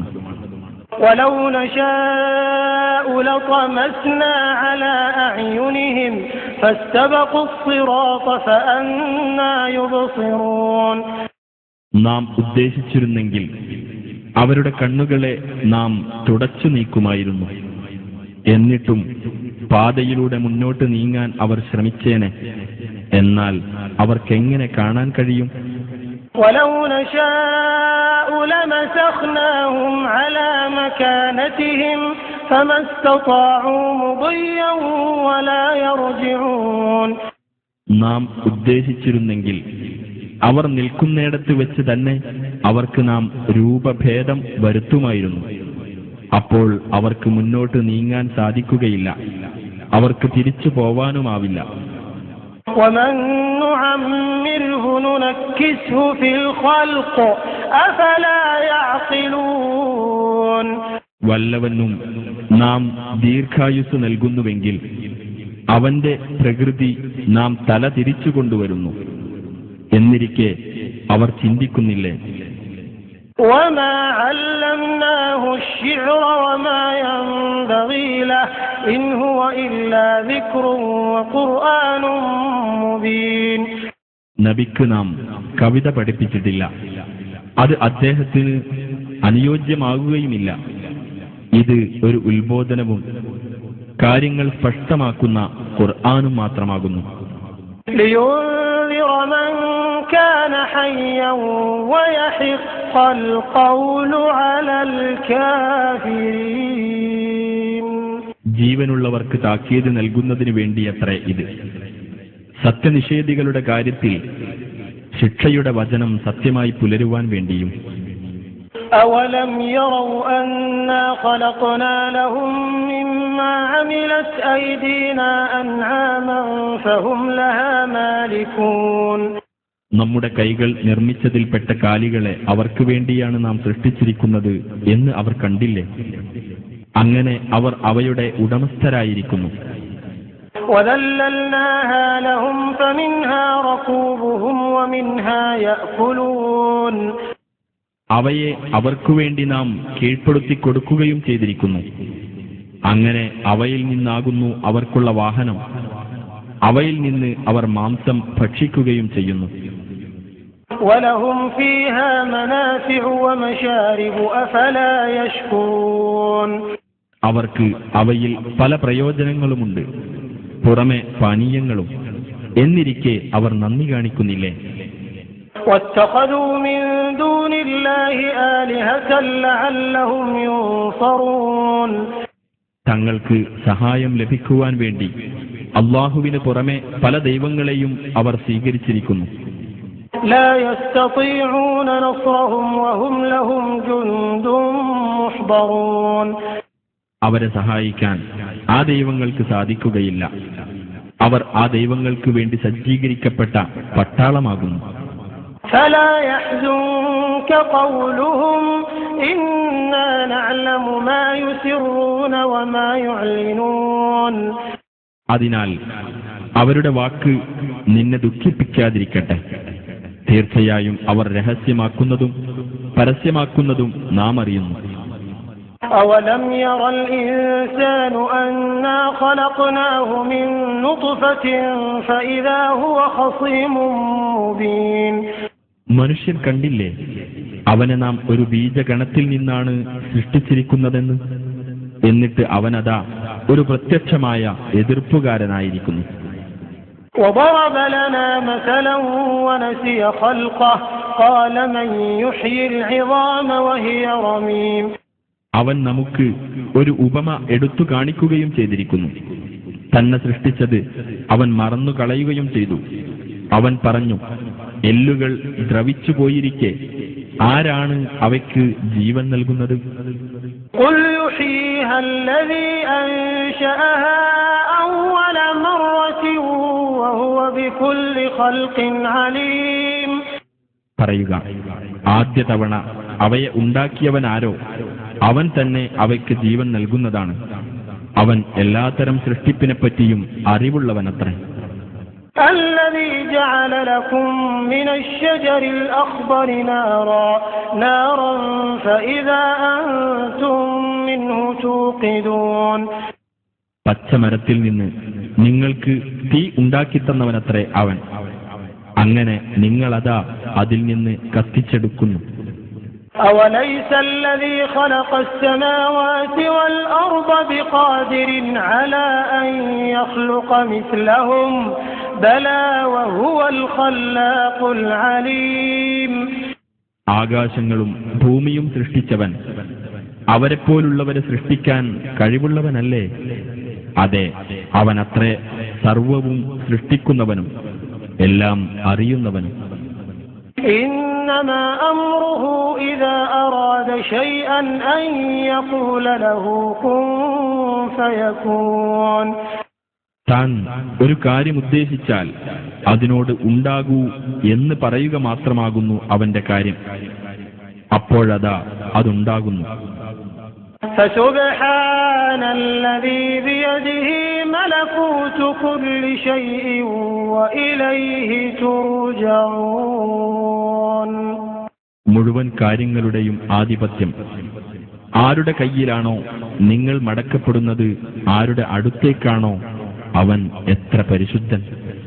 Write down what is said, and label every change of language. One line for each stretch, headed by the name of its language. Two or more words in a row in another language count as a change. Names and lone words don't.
Arabic: ولو نشاء لطمسنا على أعينهم فاستبقوا الصراط فأنى يبصرون.
Malayalam: നാം ഉദ്ദേശിച്ചിരുന്നെങ്കിൽ അവരുടെ കണ്ണുകളെ നാം തുടച്ചു നീക്കുമായിരുന്നു. എന്നിട്ടും പാതയിലൂടെ മുന്നോട്ട് നീങ്ങാൻ അവർ ശ്രമിച്ചേനെ, എന്നാൽ അവർക്കെങ്ങനെ കാണാൻ കഴിയും?
Arabic: ولو نشاء لمسخناهم على مكانتهم فما استطاعوا مضيا ولا يرجعون.
Malayalam: നാം ഉദ്ദേശിച്ചിരുന്നെങ്കിൽ അവർ നിൽക്കുന്നിടത്ത് വെച്ച് തന്നെ അവർക്ക് നാം രൂപഭേദം വരുത്തുമായിരുന്നു. അപ്പോൾ അവർക്ക് മുന്നോട്ട് നീങ്ങാൻ സാധിക്കുകയില്ല, അവർക്ക് തിരിച്ചു പോവാനുമാവില്ല.
Arabic: ومن نعمره ننكسه في الخلق أفلا يعقلون.
Malayalam: വല്ലവനും നാം ദീർഘായുസ് നൽകുന്നുവെങ്കിൽ അവന്റെ പ്രകൃതി നാം തല തിരിച്ചു കൊണ്ടുവരുന്നു. എന്നിരിക്കെ അവർ ചിന്തിക്കുന്നില്ലേ?
Arabic: وما علمناه الشعر وما ينبغي له إن هو إلا ذكر وقرآن مبين.
Malayalam: നബിക്ക് നാം കവിത പഠിപ്പിച്ചിട്ടില്ല, അത് അദ്ദേഹത്തിന് അനുയോജ്യമാകുകയുമില്ല. ഇത് ഒരു ഉത്ബോധനവും കാര്യങ്ങൾ സ്പഷ്ടമാക്കുന്ന ഖുർആനും മാത്രമാകുന്നു.
Arabic: لينذر من كان حيا ويحق القول على الكافرين.
Malayalam: ജീവനുള്ളവർക്ക് താക്കീത് നൽകുന്നതിന് വേണ്ടിയത്രേ ഇത്. സത്യനിഷേധികളുടെ കാര്യത്തിൽ ശിക്ഷയുടെ വചനം സത്യമായി പുലരുവാൻ വേണ്ടിയും.
Arabic: أولم يروا أنا خلقنا لهم مما عملت أيدينا أنعاما فهم لها مالكون.
Malayalam: നമ്മുടെ കൈകൾ നിർമ്മിച്ചതിൽപ്പെട്ട കാലികളെ അവർക്ക് വേണ്ടിയാണ് നാം സൃഷ്ടിച്ചിരിക്കുന്നത് എന്ന് അവർ കണ്ടില്ലേ? അങ്ങനെ അവർ അവയുടെ ഉടമസ്ഥരായിരിക്കുന്നു.
Arabic: وَذَلَّلْنَاهَا لَهُمْ فَمِنْهَا رَكُوبُهُمْ وَمِنْهَا يَأْكُلُونَ.
Malayalam: അവയെ അവർക്കു വേണ്ടി നാം കീഴ്പ്പെടുത്തി കൊടുക്കുകയും ചെയ്തിരിക്കുന്നു. അങ്ങനെ അവയിൽ നിന്നാകുന്നു അവർക്കുള്ള വാഹനം. അവയിൽ നിന്ന് അവർ മാംസം ഭക്ഷിക്കുകയും ചെയ്യുന്നു.
Arabic: وَلَهُمْ فِيهَا مَنَافِعُ وَمَشَارِبُ أَفَلَا يَشْكُرُونَ.
Malayalam: അവർക്ക് അവയിൽ പല പ്രയോജനങ്ങളുമുണ്ട്, പുറമെ പാനീയങ്ങളും. എന്നിരിക്കെ അവർ നന്ദി കാണിക്കുന്നില്ലേ?
Arabic: وَاتَّخَذُوا مِن دُونِ اللَّهِ آلِهَةً لَعَلَّهُمْ يُنصَرُونَ.
Malayalam: തങ്ങൾക്ക് സഹായം ലഭിക്കുവാൻ വേണ്ടി അല്ലാഹുവിന് പുറമെ പല ദൈവങ്ങളെയും അവർ സ്വീകരിച്ചിരിക്കുന്നു.
Arabic: لا يستطيعون نصرهم وهم لهم جند محضرون.
Malayalam: അവരെ സഹായിക്കാൻ ആ ദൈവങ്ങൾക്ക് സാധിക്കുകയില്ല. അവർ ആ ദൈവങ്ങൾക്ക് വേണ്ടി സജ്ജീകരിക്കപ്പെട്ട പട്ടാളമാകുന്നു.
Arabic: فلا يحزنك قولهم إنا نعلم ما يسرون وما يعلنون.
Malayalam: അതിനാൽ അവരുടെ വാക്ക് നിന്നെ ദുഃഖിപ്പിക്കാതിരിക്കട്ടെ. തീർച്ചയായും അവർ രഹസ്യമാക്കുന്നതും പരസ്യമാക്കുന്നതും നാം അറിയുന്നു.
Arabic: أولم ير الإنسان أنا خلقناه من نطفة فإذا هو خصيم مبين.
Malayalam: മനുഷ്യൻ കണ്ടില്ലേ അവനെ നാം ഒരു ബീജഗണത്തിൽ നിന്നാണ് സൃഷ്ടിച്ചിരിക്കുന്നതെന്ന്? എന്നിട്ട് അവനതാ ഒരു പ്രത്യക്ഷമായ എതിർപ്പുകാരനായിരിക്കുന്നു.
Arabic: وضرب لنا مثلا ونسي خلقه قال من يحيي العظام وهي رميم.
Malayalam: അവൻ നമുക്ക് ഒരു ഉപമ എടുത്തു കാണിക്കുകയും ചെയ്തിരിക്കുന്നു. തന്നെ സൃഷ്ടിച്ചത് അവൻ മറന്നു കളയുകയും ചെയ്തു. അവൻ പറഞ്ഞു, എല്ലുകൾ ദ്രവിച്ചു പോയിരിക്കെ ആരാണ് അവയ്ക്ക് ജീവൻ നൽകുന്നത്?
Arabic: قل يحييها الذي أنشأها أول مرة وهو بكل خلق عليم.
Malayalam: പറയുക, ആദ്യ തവണ അവയെ ഉണ്ടാക്കിയവൻ ആരോ അവൻ തന്നെ അവയ്ക്ക് ജീവൻ നൽകുന്നതാണ്. അവൻ എല്ലാത്തരം സൃഷ്ടിപ്പിനെപ്പറ്റിയും അറിവുള്ളവനത്രേ.
Arabic: الذي جعل لكم من الشجر الأخضر نارا فإذا أنتم منه توقدون.
Malayalam: പച്ചമരത്തിൽ നിന്ന് നിങ്ങൾക്ക് തീ ഉണ്ടാക്കിത്തന്നവനത്രേ അവൻ. അങ്ങനെ നിങ്ങളതാ അതിൽ നിന്ന് കത്തിച്ചെടുക്കുന്നു.
Arabic: أوليس الذي خلق السماوات والأرض بقادر على أن يخلق مثلهم بلى وهو الخلاق العليم.
Malayalam: ആകാശങ്ങളും ഭൂമിയും സൃഷ്ടിച്ചവൻ അവരെപ്പോലുള്ളവരെ സൃഷ്ടിക്കാൻ കഴിവുള്ളവനല്ലേ? അതെ, അവനത്രേ സർവവും സൃഷ്ടിക്കുന്നവനും എല്ലാം അറിയുന്നവനും.
Arabic: إنما أمره إذا أراد شيئا أن يقول له كن فيكون.
Malayalam: താൻ ഒരു കാര്യം ഉദ്ദേശിച്ചാൽ അതിനോട് ഉണ്ടാകൂ എന്ന് പറയുക മാത്രമാകുന്നു അവന്റെ കാര്യം. അപ്പോഴതാ അതുണ്ടാകുന്നു.
Arabic: فسبحان الذي بيده ملكوت كل شيء وإليه ترجعون.
Malayalam: മുഴുവൻ കാര്യങ്ങളുടെയും ആധിപത്യം ആരുടെ കയ്യിലാണോ നിങ്ങൾ മടക്കപ്പെടുന്നത്, ആരുടെ അടുത്തേക്കാണോ അവൻ എത്ര പരിശുദ്ധൻ.